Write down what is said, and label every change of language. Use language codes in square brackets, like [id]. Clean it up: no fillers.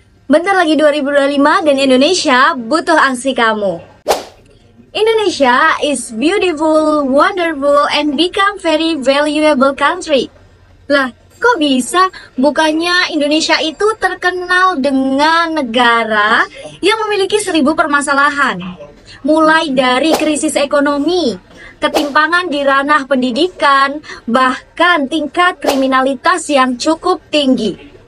[id] Bentar lagi 2025 dan Indonesia butuh aksi kamu. [en] Indonesia is beautiful, wonderful, and become very valuable country. [id] Lah, kok bisa? Bukannya Indonesia itu terkenal dengan negara yang memiliki 1000 permasalahan. Mulai dari krisis ekonomi, ketimpangan di ranah pendidikan, bahkan tingkat kriminalitas yang cukup tinggi.